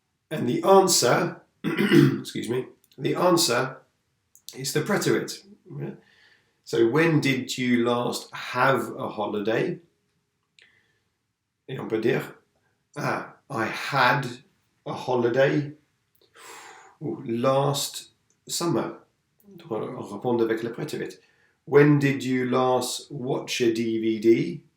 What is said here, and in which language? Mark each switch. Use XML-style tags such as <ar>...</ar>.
<en>And the answer, excuse me, the answer is the preterite. Yeah? So when did you last have a holiday?</en> <fr>Et on peut dire,</fr> <en>I had a holiday last summer.</en> <fr>On répond avec le préterite.</fr> <en>When did you last watch a DVD?</en>